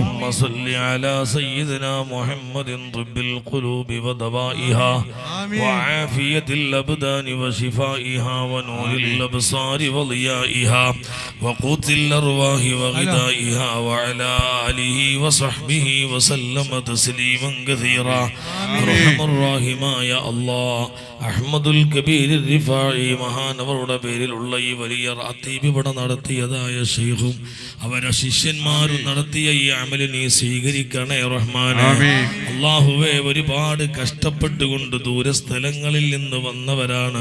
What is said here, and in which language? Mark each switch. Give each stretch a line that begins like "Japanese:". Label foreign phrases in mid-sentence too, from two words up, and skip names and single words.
Arabic: اللهم صل على سيدنا محمد طب القلوب ودوائها وعافية الأبدان وشفائها ونور الأبصار وضيائها وقوت الأرواح وغذائها وعلى آله وصحبه وسلم تسليما كثيرا. أرحم الراحمين يا الله.
Malayalam: അഹ്മദുൽ കബീർ റിഫാഇ മഹാനവറുടെ പേരിലുള്ള ഈ വലിയ റാത്തീബ് ഇവിടെ നടത്തിയതായ ശൈഖും അവരുടെ ശിഷ്യന്മാരും നടത്തിയ ഈ അമല് നീ സ്വീകരിക്കണേ റഹ്മാനേ. അല്ലാഹുവേ, ഒരുപാട് കഷ്ടപ്പെട്ടുകൊണ്ട് ദൂരസ്ഥലങ്ങളിൽ നിന്ന് വന്നവരാണ്.